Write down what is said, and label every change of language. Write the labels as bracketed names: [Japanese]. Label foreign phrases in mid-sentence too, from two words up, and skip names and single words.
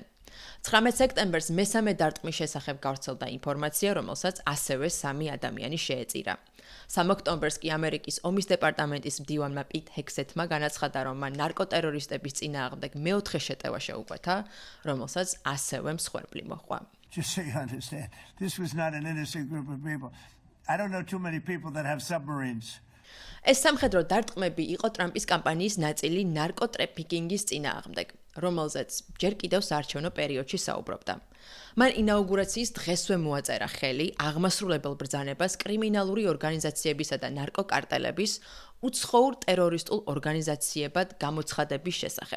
[Georgian] 19 სექტემბერს მესამე დარტყმის შესახებ გავრცელდა ინფორმაცია, რომელსაც ასევე 3 ადამიანი შეეწირა. 3 ოქტომბერს კი ამერიკის ომის დეპარტამენტის მდივანმა პიტ ჰექსეთმა განაცხადა, რომ მან ნარკოტერორისტების წინააღმდეგ მეოთხე შეტევა შეუკვეთა, რომელსაც ასევე მსხვერპლი მოჰყვა. [English] Just so you understand, this was not an innocent group of people. I don't know too many people that have submarines. [Georgian] ეს სამხედრო დარტყმები იყო ტრამპის კამპანიის ნაწილი ნარკოტრეფიკინგის წინააღმდეგ, რომელზეც ჯერ კიდევ საარჩევნო პერიოდში საუბრობდა. მან ინაუგურაციის დღესვე მოაწერა ხელი აღმასრულებელ ბრძანებას კრიმინალური ორგანიზაციებისა და ნარკოკარტელების უცხოურ ტერორისტულ ორგანიზაციებად გამოცხადების შესახებ.